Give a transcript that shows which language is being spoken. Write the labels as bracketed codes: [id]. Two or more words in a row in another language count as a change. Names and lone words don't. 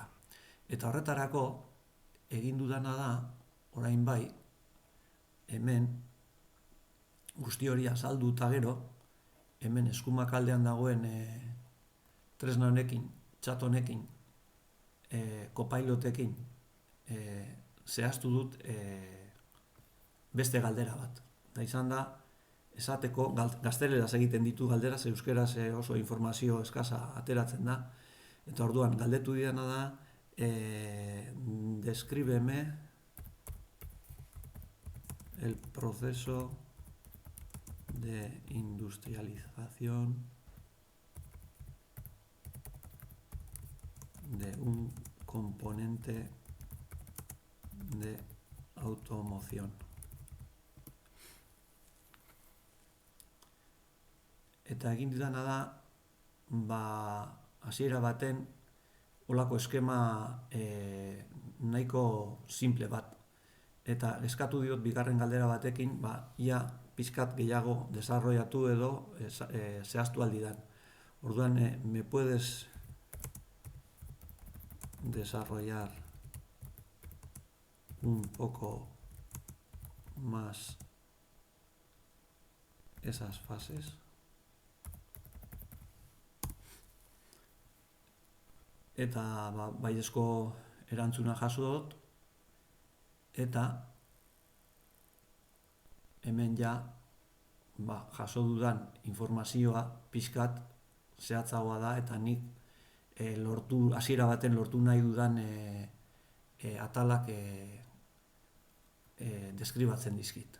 [eu] Eta horretarako, egin dudana da, orain bai, hemen, guzti hori azaldu eta gero, hemen eskumak aldean dagoen tresna honekin, txat honekin, kopailotekin, zehaztu dut beste galdera bat. Eta izan da, esateko, gazteleraz egiten ditu galderaz, euskeraz oso informazio eskasa ateratzen da, eta orduan, galdetu didana da, [es] descríbeme el proceso de industrialización de un componente de automoción. [eu] Eta egin didana da, hasiera baten olako eskema nahiko simple bat. Eta eskatu diot bigarren galdera batekin, ia pixkat gehiago desarrollatu edo zehaztu aldidan. Orduan, [es] me puedes desarrollar un poco más esas fases. [eu] Eta baiezko erantzuna jaso dut, eta hemen ja jaso dudan informazioa pixkat zehatzagoa da, eta nik hasiera baten lortu nahi dudan atalak deskribatzen dizkit.